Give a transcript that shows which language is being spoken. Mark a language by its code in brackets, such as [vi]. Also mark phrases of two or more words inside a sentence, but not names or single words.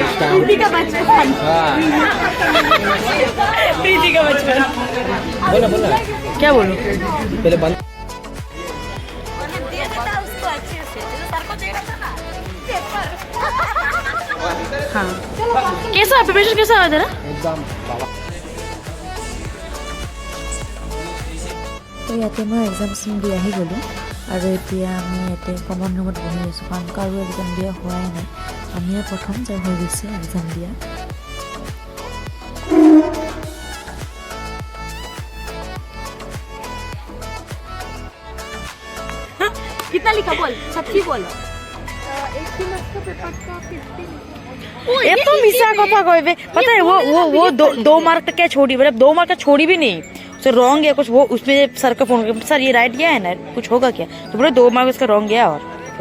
[hi] प्रीति का बचपन प्रीति का बचपन बोला बोला क्या बोलूं पहले बंद दे देता उसको अच्छे से जो सर को देगा ना पेपर हाँ कैसा प्रिपरेशन कैसा हुआ तेरा एग्जाम [as] তো ইয়াতে মই এক্সাম দি আহি গ'লোঁ আৰু এতিয়া আমি ইয়াতে [en] common roomত [as] বহি আছোঁ কাৰণ কাৰো এক্সাম দিয়া হোৱাই নাই আমিয়ে প্ৰথম যে হৈ গৈছে এক্সাম দিয়া [hi] कितना लिखा बोल सच्ची बोलो ये तो मिसा कथा कहबे पता है वो दो मार्क तक क्या छोड़ी मतलब 2 मार्क का छोड़ी भी नहीं उसे रॉन्ग है कुछ वो उसमें सर का फोन सर ये राइट गया है ना कुछ होगा क्या तो बोले 2 मार्क उसका रॉन्ग गया और